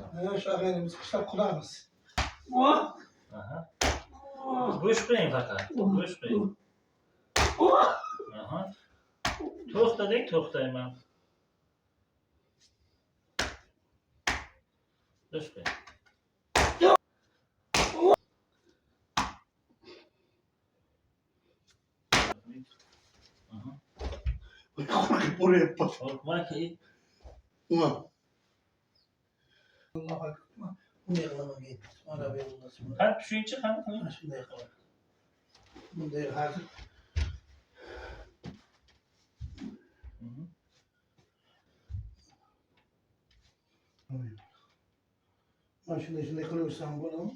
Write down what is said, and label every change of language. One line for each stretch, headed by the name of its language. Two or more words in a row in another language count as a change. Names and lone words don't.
Uzbek: Shu ag'aynimiz, qishloq qudamiz. Aha. Bo'sh qo'ying faqat. Bo'sh qo'ying. Aha. To'xtading, to'xtayman. Bo'sh qo'ying.
Turkish: Buraya bak. Korkma ki.
Arabic: Allah akbar.
Uzbek: Bunday qilaman endi. Mana bu yo'lda. Qani tushunchi, qani qiling. Shunday qilaman. Bunday hozir. Mana shunday qilaversam bo'ladimi?